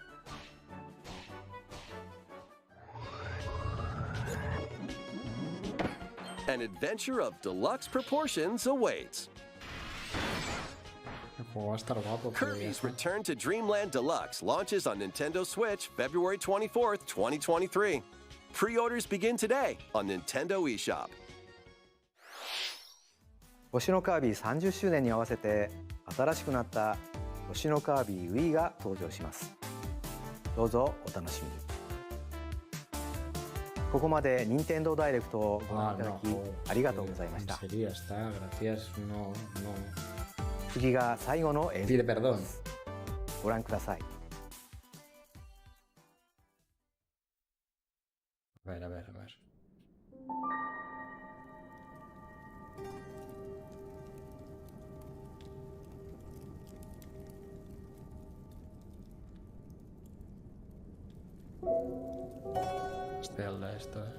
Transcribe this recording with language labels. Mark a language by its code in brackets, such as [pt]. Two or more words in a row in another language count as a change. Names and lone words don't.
[en] An adventure of deluxe proportions awaits. Kirby's Return to Dreamland Deluxe launches on Nintendo Switch February 24th, 2023. Pre-orders begin today on Nintendo eShop. [ja] 星のカービィ30周年に合わせて新しくなった星のカービィ Wii が登場します。どうぞお楽しみに。ここまで任天堂ダイレクトをご覧いただきありがとうございました。次が最後の演説です。ご覧ください。 [es] A ver, a ver, a ver. Zelda esto,